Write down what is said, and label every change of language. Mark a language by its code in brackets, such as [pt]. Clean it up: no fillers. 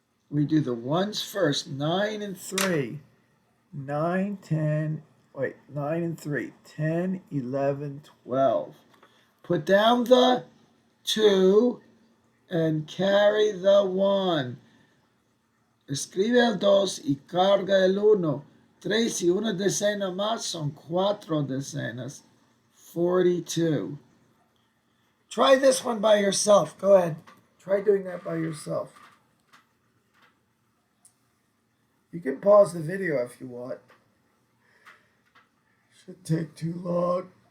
[en] We do the ones first. 9 and 3. 9, 10. Wait, 9 and 3. 10, 11, 12. Put down the 2 and carry the 1. [es] Escribe el 2 y carga el 1. 3 y una decena más son 4 decenas. 42. [en] Try this one by yourself. Go ahead. Try doing that by yourself. You can pause the video if you want. Should take too long.